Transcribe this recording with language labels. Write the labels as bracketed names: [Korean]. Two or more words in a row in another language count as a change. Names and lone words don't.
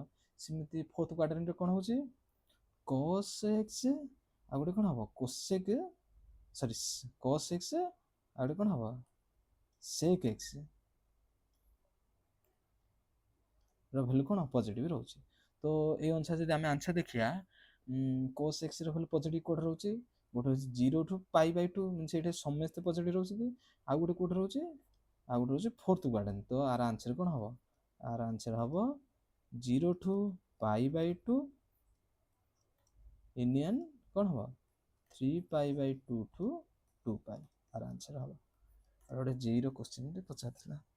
[Odia] ସେମିତି [English] fourth quadrantରେ [Odia] କ'ଣ ହେଉଛି cos x ଆଉ ଗୋଟେ କ'ଣ ହେବ cos x ଆଉ ଗୋଟେ କ'ଣ ହେବ sec x ର ଭ୍ୟାଲୁ କ'ଣ ପଜିଟିଭ୍ ରହୁଛି। ତ ଏଇ ଅନୁସାରେ ଯଦି ଆମେ ଆନ୍ସର ଦେଖିବା cos x ର ଭ୍ୟାଲୁ ପଜିଟିଭ୍ କୋଉଠି ରହୁଛି, ଗୋଟେ ହେଉଛି 0 to π/2 ମିନ୍ସ ଏଇଠି ସମସ୍ତେ ପଜିଟିଭ୍ ରହୁଛନ୍ତି, ଆଉ ଗୋଟେ କୋଉଠି ରହୁଛି ଆଉ ଗୋଟେ ରହୁଛି [English] fourth quadrant. [Odia] ତ ଆର ଆନ୍ସର କ'ଣ ହେବ, ଆର ଆନ୍ସର ହେବ 0 to π/2 ୟୁନିୟନ କ'ଣ ହେବ 3π/2 to 2π। ଆର ଆନ୍ସର ହେବ। ଆଉ ଗୋଟେ ଜେଇର କ୍ୱେଶ୍ଚିନ୍ରେ ପଚାରିଥିଲା।